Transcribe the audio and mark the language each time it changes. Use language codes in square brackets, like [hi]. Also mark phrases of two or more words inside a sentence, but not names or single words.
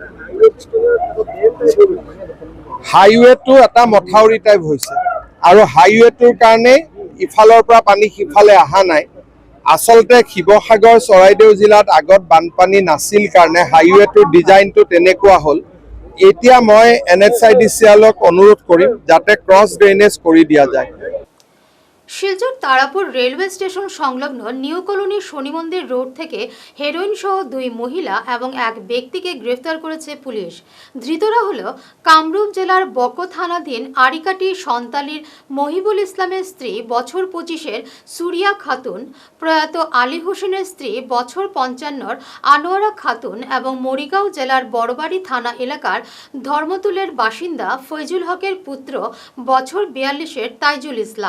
[as] হাইৱেটো এটা মথাউৰি টাইপ হৈছে আৰু হাইৱেটোৰ কাৰণে ইফালৰ পৰা পানী সিফালে অহা নাই। আচলতে শিৱসাগৰ চৰাইদেউ জিলাত আগত বানপানী নাছিল কাৰণে হাইৱেটোৰ ডিজাইনটো তেনেকুৱা হ'ল। এতিয়া মই NHIDCLক অনুৰোধ কৰিম যাতে [en] cross drainage [as] কৰি দিয়া যায়। [bn] শিলচর তারাপুর [en] railway station [bn] সংলগ্ন নিউ কলোনি শনি মন্দির রোড থেকে হেরোইন সহ 2 মহিলা এবং 1 ব্যক্তিকে গ্রেফতার করেছে পুলিশ। ধৃতরা হলো কামরূপ জেলার বকো থানাধীন আরিকাটি সন্তালির মহিবুল ইসলামের স্ত্রী বছর 25-এর সুরিয়া খাতুন, প্রয়াত আলী হোসেনের স্ত্রী বছর 55-র আনোয়ারা খাতুন এবং মরিগাঁও জেলার বড়বাড়ি থানা এলাকার ধর্মতুলের বাসিন্দা ফৈজুল হকের পুত্র বছর 42-এর তাইজুল ইসলাম।